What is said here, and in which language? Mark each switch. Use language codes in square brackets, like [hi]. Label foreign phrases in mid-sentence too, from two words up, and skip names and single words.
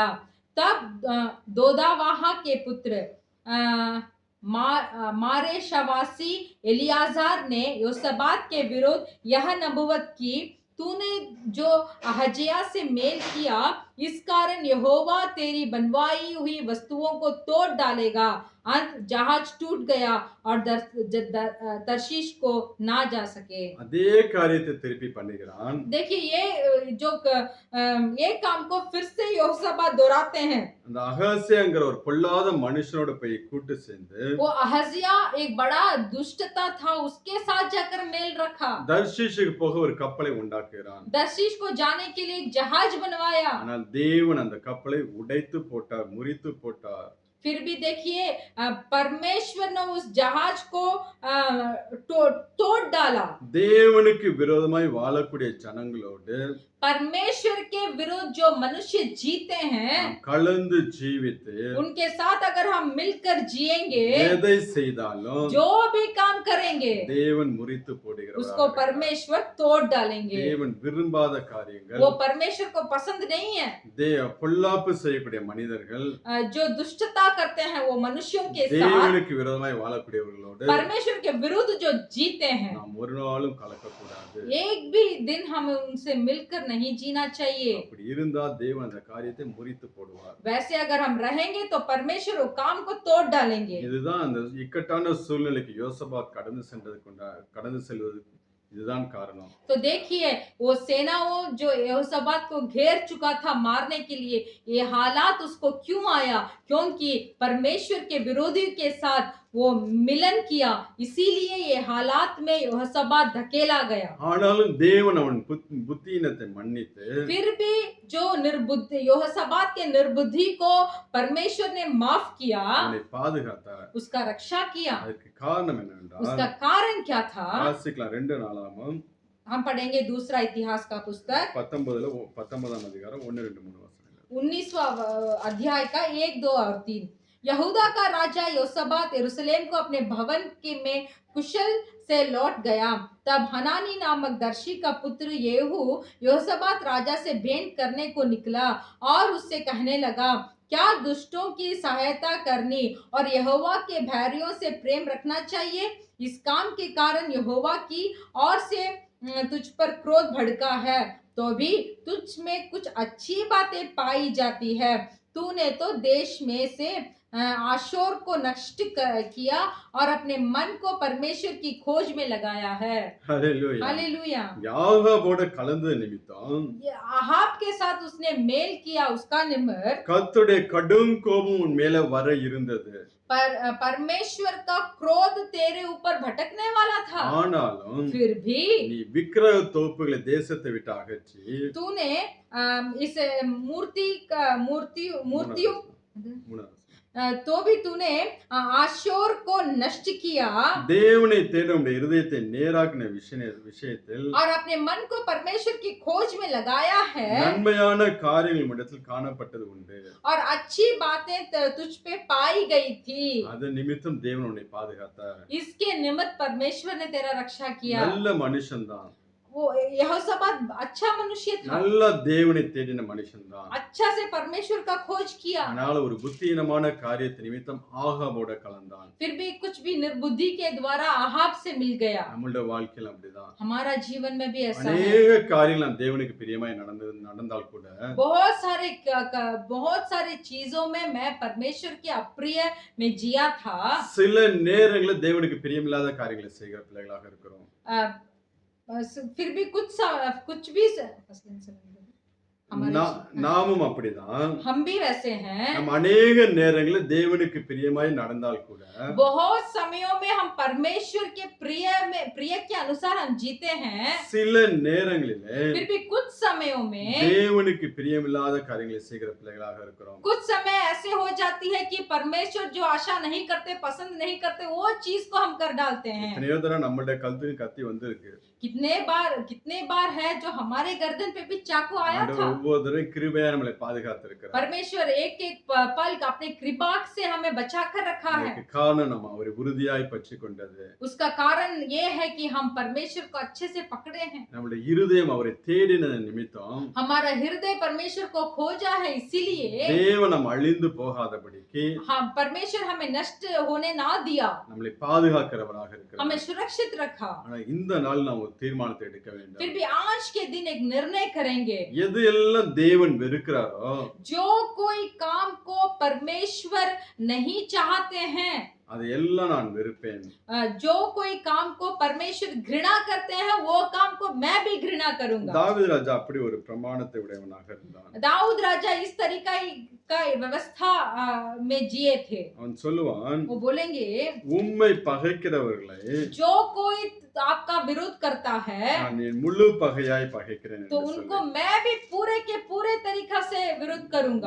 [hi] तब दोदावाहा के पुत्र मारेशवासी एलियाजार ने योसाबात के विरुद्ध यह नबुवत की, तूने जो अहज्याह से मेल किया, इस कारण यहोवा तेरी बनवाई हुई वस्तुओं को तोड़ डालेगा। अंत जहाज टूट गया और तर्शीश को ना जा सके। [ta] அதே காரியத்தை திருப்பி பண்ணுகிறான். [hi] देखिए ये काम को फिर से यहोशाबात दोहराते हैं। [ta] அந்த அகசியாங்கிற ஒரு பொல்லாத மனுஷனோட போய் கூட்டு சேர்ந்து [hi] वो अहज्या एक बड़ा दुष्टता था, उसके साथ जाकर मेल रखा। [ta] தர்ஷீஷுக்கு போக ஒரு கப்பலை உண்டாக்குகிறான். [hi] दर्शीश को जाने के लिए एक जहाज बनवाया। [ta] ஆனால் தேவன் அந்த கப்பலை உடைத்து போட்டார், முறித்து போட்டார். [hi] फिर भी देखिए परमेश्वर ने उस जहाज को तोड़ डाला। [ta] தேவனுக்கு விரோதமாய் வாழக்கூடிய ஜனங்களோடு [hi] परमेश्वर के विरुद्ध जो मनुष्य जीते हैं [ta] நாம் கலந்து ஜீவித்து [hi] उनके साथ अगर हम मिलकर जिएंगे, [ta] எதை செய்தாலும் [hi] जो भी काम करेंगे [ta] தேவன் முறித்து [hi] उसको [ta] போடுகிறவர். [hi] परमेश्वर तोड़ डालेंगे। [ta] தேவன் விரும்பாத காரியங்கள், [hi] वो परमेश्वर को पसंद नहीं है। [ta] பொல்லாப்பு செய்யக்கூடிய மனிதர்கள், [hi] जो दुष्टता करते हैं वो मनुष्यों के साथ, [ta] தேவனுக்கு விரோதமாய் வாழக்கூடியவர்களோடு [hi] परमेश्वर के विरुद्ध जो जीते हैं, [ta] நாம் ஒரு நாளும் கலக்கக்கூடாது. [hi] एक भी दिन हमें उनसे मिलकर नहीं जीना चाहिए। [ta] அப்படி இருந்தா தேவன் அந்த காரியத்தை முறித்து போடுவார். [hi] वैसे अगर हम रहेंगे तो परमेश्वर वो काम को तोड़ डालेंगे। [ta] இதுதான் அந்த இக்கட்டான சூழ்நிலைக்கு யோசபாத் கடந்து செல்வது இதுதான் காரணம். [hi] तो देखिए वो सेनाओं जो यहोशापात को घेर चुका था मारने के लिए, ये हालात उसको क्यों आया? क्योंकि परमेश्वर के विरोधी के साथ वो मिलन किया, इसीलिए ये हालात में यहोशापात धकेला गया। [ta] ஆனாலும் தேவன் அவன் புத்தியினத்தை மன்னித்து [hi] फिर भी जो निर्बुद्धि यहोशापात के निर्बुद्धि को परमेश्वर ने माफ किया, [ta] அவனை பாதுகாத்தார். [hi] उसका रक्षा किया। [ta] அதுக்கு காரணம் என்னவென்றால் [hi] उसका कारण क्या था? [ta] வாசிக்கலாம் 2 நாளாகமம் [hi] हम पढ़ेंगे दूसरा इतिहास का पुस्तक [ta] 19ஆம் அதிகாரம் 1 2 3 வசனங்கள். [hi] 19वां अध्याय का 1 2 और 3। यहूदा का राजा योसाबात यरूशलेम को अपने भवन के में कुशल से लौट गया। तब हनानी नामक दर्शी का पुत्र येहू योसाबात राजा से भेंट करने को निकला और उससे कहने लगा, क्या दुष्टों की सहायता करनी और यहोवा के भैरियों से प्रेम रखना चाहिए? इस काम के कारण यहोवा की ओर से तुझ पर क्रोध भड़का है, तो भी तुझ में कुछ अच्छी बातें पाई जाती है। तूने तो देश में से आशोर को नष्ट किया और अपने मन को परमेश्वर की खोज में लगाया है। [ta] ஹalleluya. [hi] हालेलुया। [ta] யாகோபோட கலந்த நிமித்தம் [hi] ये आहाब के साथ उसने मेल किया, उसका निमित्त [ta] கர்த்தருடைய கடும் கோபம் உன் மேல வர இருந்தது. [hi] परमेश्वर का क्रोध तेरे ऊपर भटकने वाला था। [ta] ஆனாலும் [hi] फिर भी [ta] நீ விக்கிரக தோப்புகளை தேசத்தை விட்டு அகற்றி [hi] तूने इस मूर्तियों [ta] மூணாவது [hi] तो भी तूने आशोर को नष्ट किया [ta] தேவனை தேட உடைய இருதயத்தை நேராக்கின விஷயத்தில் [hi] और अपने मन को परमेश्वर की खोज में लगाया है [ta] நன்மையான காரியங்கள் இடத்தில் காணப்பட்டது உண்டு. [hi] और अच्छी बातें तुझ पे पाई गई थी। [ta] அது நிமித்தம் தேவன் உன்னை பாதுகாத்தார். [hi] इसके निमित्त परमेश्वर ने तेरा रक्षा किया। [ta] நல்ல மனுஷன்தான், [hi] वो यहोशापात अच्छा मनुष्य था, [ta] நல்ல தேவனை தேடின மனுஷன்தான். [hi] अच्छा से परमेश्वर का खोज किया। [ta] ஆனால் ஒரு புத்தியீனமான காரியத்தை நிமித்தம் ஆகாபோட கலந்தான். [hi] फिर भी कुछ भी निर्बुद्धि के द्वारा आहाब से मिल गया। [ta] நம்மளுடைய வாழ்க்கையில அப்படிதான் [hi] हमारा जीवन में भी ऐसा है। [ta] அநேக காரியங்கள் நாம் தேவனுக்கு பிரியமாய் நடந்தால் கூட [hi] बहुत सारे चीजों में मैं परमेश्वर के अप्रिय में जिया था। [ta] சில நேரங்களில் தேவனுக்கு பிரியமில்லாத காரியங்களை செய்கிற பிள்ளைகளாக இருக்கிறோம். [hi] फिर भी कुछ भी [ta] நாமும் அப்படிதான். [hi] हम भी वैसे हैं। [ta] நம்ம अनेक நேரங்களில் தேவனுக்கு பிரியமாய் நடந்தால் கூட [hi] बहुत समयों में हम परमेश्वर के प्रिय के अनुसार हम जीते हैं। [ta] சில நேரங்களிலே [hi] फिर भी कुछ समयों में [ta] தேவனுக்கு பிரியமில்லாத காரியங்களை செய்கிற பிள்ளைகளாக இருக்கிறோம். [hi] कुछ समय ऐसे हो जाती है कि परमेश्वर जो आशा नहीं करते, पसंद नहीं करते, वो चीज को हम कर डालते हैं। [ta] எத்தனையோ தடவை நம்மளுடைய கழுத்துக்கு கத்தி வந்திருக்கு. [hi] कितने बार है जो हमारे गर्दन पे भी चाकू आया था। [ta] ஒவ்வொரு தடவை கிருபையா நம்மளை பாதுகாத்து இருக்கிறார். [hi] परमेश्वर एक पल अपने कृपा से हमें बचा कर रखा है। [ta] காரணம் நம்ம அவரை உறுதியாய் பற்றி கொண்டது. [hi] उसका कारण ये है कि हम परमेश्वर को अच्छे से पकड़े हैं। [ta] நம்முடைய இருதயம் அவரை தேடின நிமித்தம் [hi] हमारा हृदय परमेश्वर को खोजा है, इसीलिए [ta] தேவன் நம்ம அழிந்து போகாதபடிக்கு [hi] हम परमेश्वर हमें नष्ट होने ना दिया, [ta] நம்மளை பாதுகாக்கிறவராக இருக்கிறார். [hi] हमें सुरक्षित रखा। [ta] ஆனா இந்த நாள் நாம் ஒரு தீர்மானத்தை எடுக்க வேண்டும். [hi] फिर भी आज के दिन एक निर्णय करेंगे। [ta] எது எல்லாம் தேவன் வெறுக்கிறாரோ, [hi] जो कोई काम को परमेश्वर नहीं चाहते हैं, [ta] அது எல்லாம் நான் வெறுப்பேன். [hi] जो कोई काम को परमेश्वर घृणा करते हैं, वो काम को मैं भी घृणा करूंगा। [ta] தாவீது ராஜா அப்படி ஒரு பிரமாணத்தை உடையவனாக இருந்தான். [hi] दाऊद राजा इस तरीका का व्यवस्था में जिए थे। [ta] அவன் சொல்லுவான், [hi] वो बोलेंगे, [ta] உம்மை பகைக்கிறவர்களை [hi] जो कोई तो आपका विरोध करता है [ta] நான் என் முழு பகையாய் பகைக்கிறேன் [hi] तो [ta] என்று [hi] उनको [ta] சொல்லி [hi] मैं भी पूरे के पूरे तरीका से विरोध करूंगा।